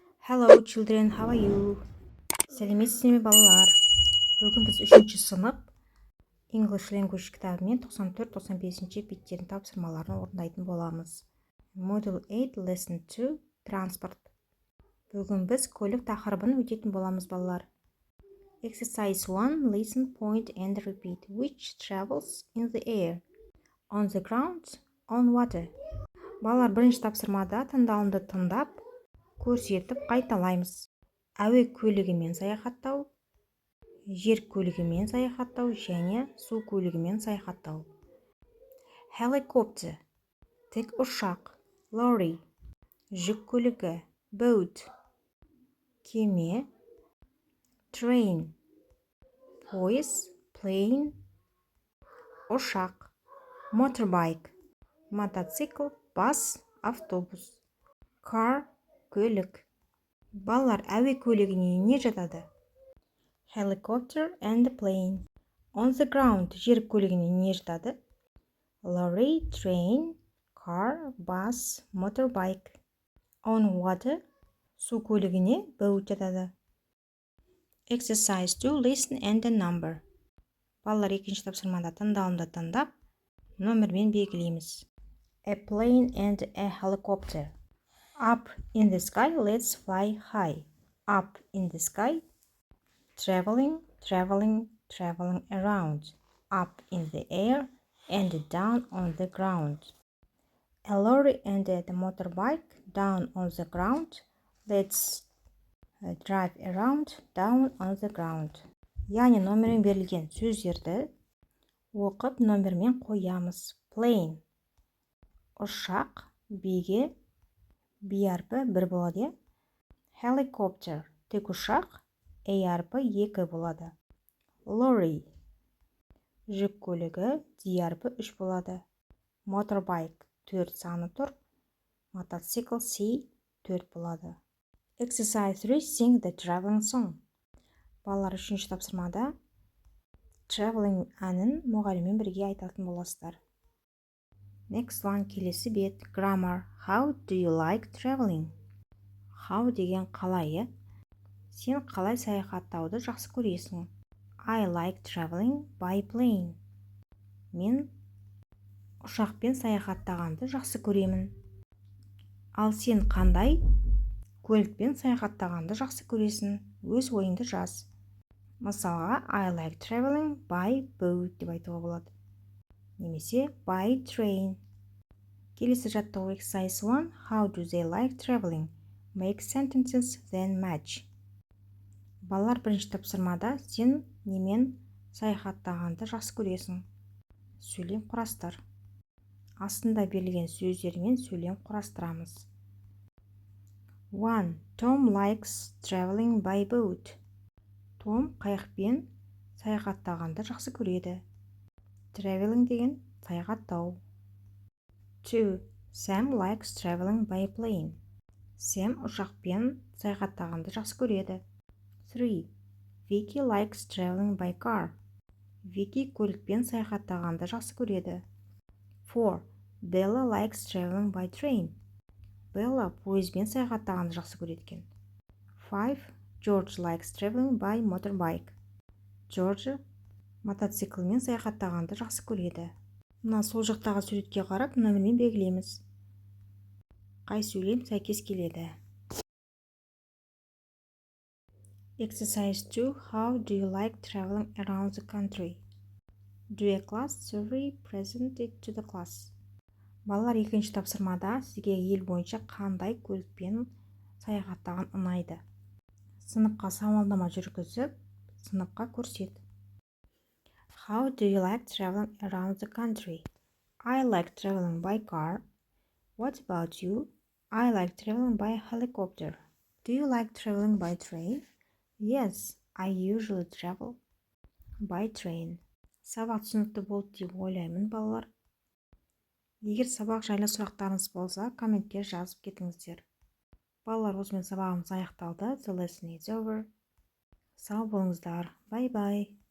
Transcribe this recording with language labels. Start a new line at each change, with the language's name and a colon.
English: Hello children, how are you?
Kazakh: Сәлеметсіздер ме балалар? Бүгін біз 3-ші сынып English Language кітабымен 94-95 беттердің тапсырмаларын орындайтын боламыз.
English: Module 8 Lesson 2 Transport.
Kazakh: Бүгін біз көлік тақырыбын өтетін боламыз балалар.
English: Exercise 1 Listen, point and repeat. Which travels in the air? On the ground, on water.
Kazakh: Балалар, бірінші тапсырмада тыңдалымды тыңдап, көрсетіп қайталаймыз. Әуе көлігімен саяхаттау, жер көлігімен саяхаттау және су көлігімен саяхаттау. Helicopter, тік ұшақ. Lorry, жүк көлігі. Boat, кеме. Train, пойыз. Plane, ұшақ. Motorbike, мотоцикл. Бас, автобус. Car, көлік. Балалар, әуе көлігіне не жатады?
English: Helicopter and plane. On the ground,
Kazakh: жер көлігіне не жатады?
English: Lorry, train, car, bus, motorbike.
Kazakh: On water, су көлігіне boat жатады.
English: Exercise 2, listen and the number.
Kazakh: Балалар, екінші тапсырмада тыңдалымды тыңдап, номермен белгілейміз.
English: A plane and a helicopter. Up in the sky, let's fly high. Up in the sky, traveling, traveling, traveling around. Up in the air and down on the ground. A lorry and a motorbike down on the ground. Let's drive around down on the ground.
Kazakh: Яғни номермен берілген сөздерді оқып номермен қоямыз. Plane, ұшақ, биге B әрпі 1 болады. Helicopter, тік ұшақ, A әрпі 2 болады. Lorry, жүк көлігі, D әрпі 3 болады. Motorbike, 4 саны тұр. Мотоцикл, C 4 болады.
English: Exercise 3, sing the traveling song.
Kazakh: Балалар, 3-ші тапсырмада traveling әнін мұғаліммен бірге айтатын боласыздар. Next one, келесі бет.
English: Grammar. How do you like traveling?
Kazakh: How деген қалай? Сен қалай саяхаттауды жақсы көресің?
English: I like traveling by plane.
Kazakh: Мен ұшақпен саяхаттағанды жақсы көремін. Ал сен қандай көлікпен саяхаттағанды жақсы көресің? Өз ойыңды жаз. Мысалға,
English: I like traveling by boat
Kazakh: деп айтуға болады. Немесе by train. Келесі жаттығу exercise 1.
English: How do they like traveling? Make sentences then match.
Kazakh: Балалар, бірінші тапсырмада сен немен саяхаттағанды жақсы көресің? Сөйлем құрастыр. Астында берілген сөздермен сөйлем құрастырамыз. 1.
English: Tom likes traveling by boat.
Kazakh: Том қайықпен саяхаттағанды жақсы көреді. Traveling деген саяхаттау. 2.
English: Sam likes traveling by plane.
Kazakh: Сэм ұшақпен саяхаттағанды жақсы көреді. 3.
English: Vicky likes traveling by car.
Kazakh: Vicky көлікпен саяхаттағанды жақсы көреді. 4.
English: Bella likes traveling by train.
Kazakh: Bella пойызбен саяхаттағанды жақсы көреді. 5.
English: George likes traveling by motorbike.
Kazakh: George мотоциклмен саяхаттағанды жақсы көреді. Мына сол жақтағы суретке қарап, номермен белгілейміз. Қай сөйлем сәйкес келеді?
English: Exercise 2. How do you like traveling around the country? Do a class survey present it to the class.
Kazakh: Балалар, екінші тапсырмада сізге ел бойынша қандай көлікпен саяхаттаған ұнайды? Сыныпқа сауалнама жүргізіп, сыныпқа көрсет.
English: How do you like traveling around the country? I like traveling by car. What about you? I like traveling by helicopter. Do you like traveling by train? Yes, I usually travel by train.
Kazakh: Сабақ түсінікті болды деп ойлаймын, балалар. Егер сабақ жайлы сұрақтарыңыз болса, комментке жазып кетіңіздер. Балалар, осымен сабағымыз аяқталды.
English: The lesson is over.
Kazakh: Сау болыңыздар. Bye-bye.